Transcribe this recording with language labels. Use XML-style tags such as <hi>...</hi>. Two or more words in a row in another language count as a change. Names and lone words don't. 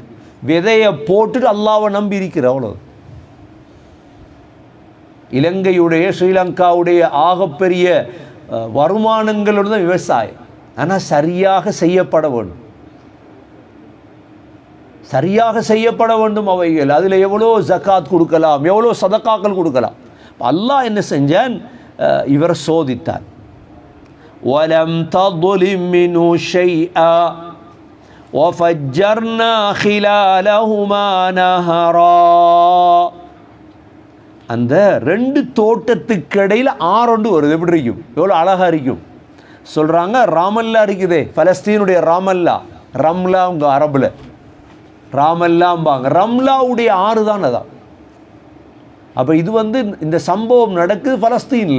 <ta>விதையை போட்டுட்டு அல்லாஹ்வை நம்பி இருக்கிற அவ்வளோ. இலங்கையுடைய, ஸ்ரீலங்காவுடைய ஆகப்பெரிய வருமானங்களோடு தான் விவசாயம். ஆனால் சரியாக செய்யப்பட வேண்டும், சரியாக செய்யப்பட வேண்டும் அவைகள். அதில் எவ்வளோ ஜக்காத் கொடுக்கலாம், எவ்வளோ சதக்காக்கள் கொடுக்கலாம். அல்லாஹ் என்ன செஞ்சான், இவரை சோதித்தான்.</ta> <ar>وَلَمْ تَظْلِمْ مِنْهُ شَيْئًا وَفَجَّرْنَا خِلَالَهُمَا نَهَرًا.</ar> <ta>அந்த 2 தோட்டத்துக்கு இடையில் ஆறொண்டு வருது. எப்படி இருக்கும், எவ்வளோ அழகாக இருக்கும். சொல்கிறாங்க, ராமல்லா இருக்குதே, பலஸ்தீனுடைய ராமல்லா, ரம்லா உங்க அரபில் ராமல்லாம்பாங்க. ரம்லாவுடைய ஆறு தான் அதான். அப்போ இது இந்த சம்பவம் நடக்குது பலஸ்தீனில்.</ta>